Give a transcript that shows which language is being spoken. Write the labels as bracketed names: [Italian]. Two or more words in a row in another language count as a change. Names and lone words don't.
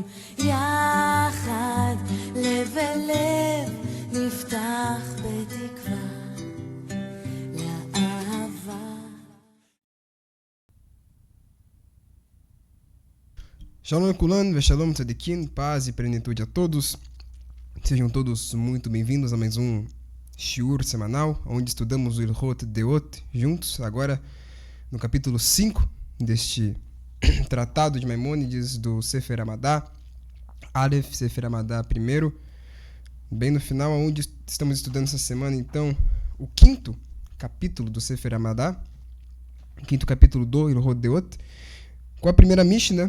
[Hebrew] יחד לב אל לב נפתח בתקווה לאהבה. שלום כולן, ושלום צדיקים, [Portuguese] paz e plenitude a todos. Sejam todos muito bem-vindos a mais um shiur semanal, onde estudamos o Ilhot Deot juntos, agora no capítulo 5 deste tratado de Maimônides do Sefer Hamadá, Aleph Sefer Hamadá I, bem no final, onde estamos estudando essa semana, então, o quinto capítulo do Sefer Hamadá, o quinto capítulo do Ilhot Deot, com a primeira Mishnah.